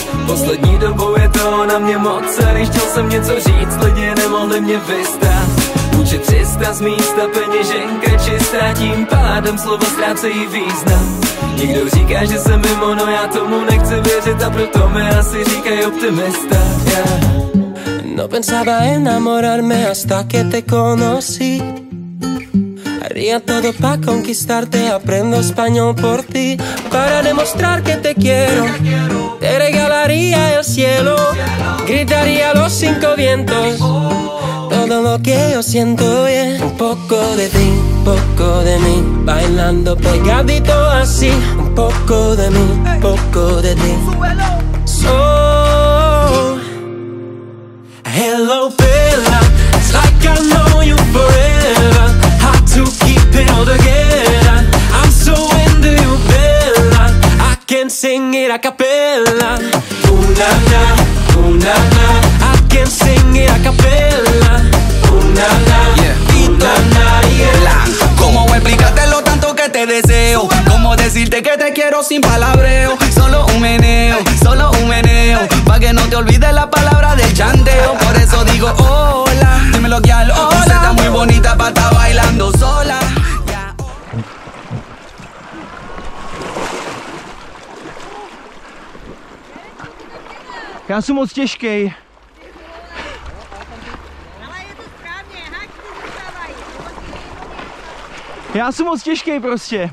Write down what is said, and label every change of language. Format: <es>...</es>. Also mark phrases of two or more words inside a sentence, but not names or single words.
<cs>Poslední dobou je to na mě moc, a když chtěl jsem něco říct, lidi nemohli mě vystát. Učit 300 z místa, peněženka čistá, tím pádem slova ztrácejí význam. Nikdo říká, že jsem mimo, no já tomu nechci věřit a proto mi asi říkají optimista.</cs> <es>No pensaba enamorarme hasta que te conocí. Daría todo pa' conquistarte, aprendo español por ti, para demostrar que te quiero. Te regalaría el cielo, gritaría a los 5 vientos, todo lo que yo siento, yeah. Un poco de ti, un poco de mí, bailando pegadito así. Un poco de mí, un poco de ti.</es> <en>So, hello Bella, it's like I know you forever. Hard to keep it all together. I'm so into you, Bella. I can sing it a cappella. Ooh na na, ooh na na. I can sing it a cappella. Ooh na na, ooh na na, yeah.</en> <es>¿Cómo explicarte lo tanto que te deseo? ¿Cómo decirte que te quiero sin palabreo? Solo un meneo, pa' que no te olvides la palabra del chanteo. Por eso digo hola, dímelo que al hola. Tú estás muy bonita pa' estar bailando sola.</es> <cs>Já jsem moc těžkej. Já jsem moc těžkej prostě.</cs>